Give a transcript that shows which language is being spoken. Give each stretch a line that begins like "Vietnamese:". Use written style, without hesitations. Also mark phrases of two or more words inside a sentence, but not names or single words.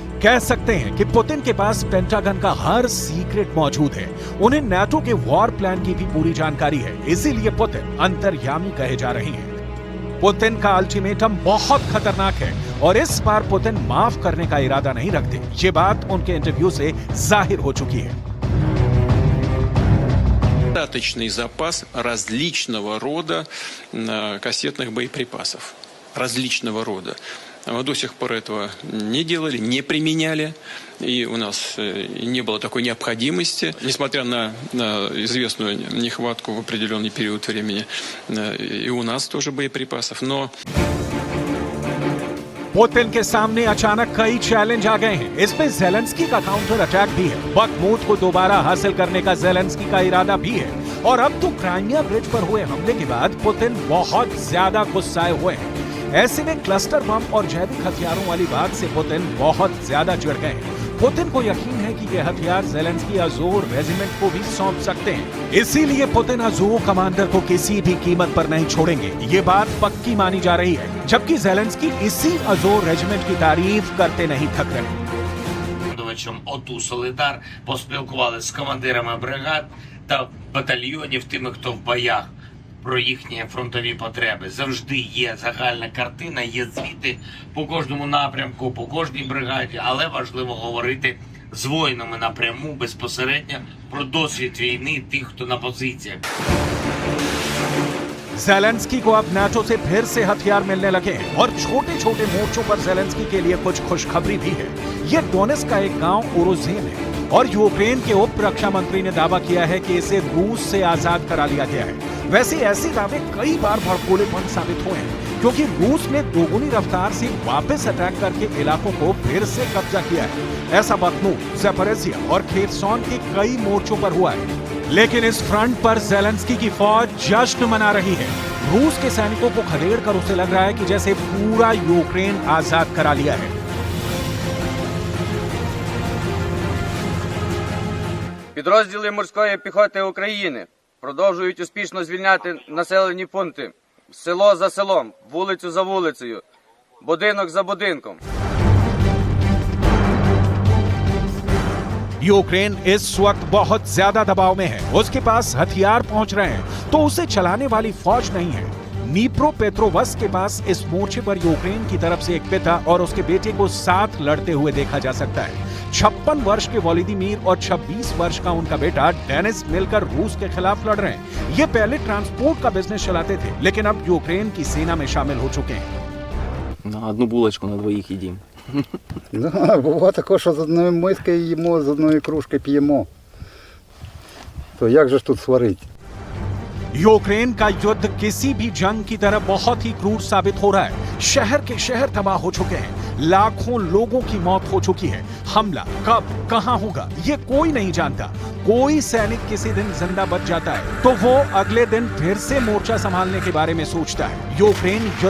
Hindi: कह सकते हैं कि पुतिन के पास पेंटागन का हर सीक्रेट मौजूद है। उन्हें नाटो के
English: war plan
Hindi: की भी पूरी जानकारी है, इसीलिए पुतिन अंतर्यामी कहे जा रहे हैं। पुतिन का अल्टीमेटम बहुत खतरनाक है और इस बार पुतिन माफ करने का इरादा नहीं रखते। ये बात उनके इंटरव्यू से जाहिर हो चुकी है।
Russian: Достаточный запас различного рода кассетных боеприпасов. Различного рода. Мы до сих пор этого не делали, не применяли, и у нас не было такой необходимости, несмотря на известную нехватку в определенный период времени, и у нас тоже боеприпасов, но...
Hindi: पुतिन के सामने अचानक कई चैलेंज आ गए हैं। इसमें ज़ेलेंस्की का
English: counter attack
Hindi: भी है, बखमूत को दोबारा हासिल करने का ज़ेलेंस्की का इरादा भी है और अब तो क्राइमिया ब्रिज पर हुए हमले के बाद पुतिन बहुत ज्यादा गुस्साए हुए हैं। ऐसे में क्लस्टर बम और जैविक हथियारों वाली बात से पुतिन बहुत ज्यादा चिढ़ गए हैं। पुतिन को यकीन है कि ये हथियार ज़ेलेंस्की अज़ोर रेजिमेंट को भी सौंप सकते हैं, इसीलिए पुतिन अज़ोर कमांडर को किसी भी कीमत पर नहीं छोड़ेंगे। ये बात पक्की मानी जा रही है, जबकि ज़ेलेंस्की इसी अज़ोर रेजिमेंट की तारीफ करते नहीं थक रहे।
Ukrainian: командувачем ОТУ «Солидар», поспілкувалися з командирами бригад та батальйонів, тими, хто в боях, про їхні фронтові потреби. Завжди є загальна картина, є звіти по кожному напрямку, по кожній бригаді, але важливо говорити з воїнами напряму, безпосередньо про досвід війни тих, хто на позиціях.
Hindi: जेलेंस्की को अब नाटो से फिर से हथियार मिलने लगे हैं और छोटे छोटे मोर्चों पर जेलेंस्की के लिए कुछ खुशखबरी भी है। ये डोनेट्स्क का एक गांव ओरोजेन है और यूक्रेन के उप रक्षा मंत्री ने दावा किया है कि इसे रूस से आजाद करा लिया गया है। वैसे ऐसे दावे कई बार भड़कोलेपन साबित हुए हैं क्योंकि रूस ने दोगुनी रफ्तार से वापस अटैक करके इलाकों को फिर से कब्जा किया है। ऐसा बखमूर, ज़ेपोरिज़िया और खेरसॉन के कई मोर्चों पर हुआ है, लेकिन इस फ्रंट पर जेलेंस्की की फौज जश्न मना रही है। रूस के सैनिकों को खदेड़ कर उसे लग रहा है कि जैसे पूरा यूक्रेन आजाद करा लिया है।
Ukrainian: Підрозділи морської піхоти України продовжують успішно звільняти населені пункти село за селом, вулицю за вулицею, будинок за будинком.
Hindi: यूक्रेन इस वक्त बहुत ज्यादा दबाव में है। उसके पास हथियार पहुंच रहे हैं तो उसे चलाने वाली फौज नहीं है। नीप्रोपेट्रोवस्क के पास इस मोर्चे पर यूक्रेन की तरफ से एक पिता और उसके बेटे को साथ लड़ते हुए देखा जा सकता है। 56 वर्ष के वोलोदिमीर और 26 वर्ष का उनका बेटा डेनिस मिलकर रूस के खिलाफ लड़ रहे हैं। ये पहले ट्रांसपोर्ट का बिजनेस चलाते थे, लेकिन अब यूक्रेन की सेना में शामिल हो चुके हैं।
Ukrainian: На одну булочку на двоїх їдім. Да, буває також, що з одної миски їмо, з одної кружки п'ємо. То як же ж тут сварити?
Hindi: यूक्रेन का युद्ध किसी भी जंग की तरह बहुत ही क्रूर साबित हो रहा है। शहर के शहर तबाह हो चुके हैं, लाखों लोगों की मौत हो चुकी है। हमला कब कहां होगा ये कोई नहीं जानता। कोई सैनिक किसी दिन जिंदा बच जाता है तो वो अगले दिन फिर से मोर्चा संभालने के बारे में सोचता है।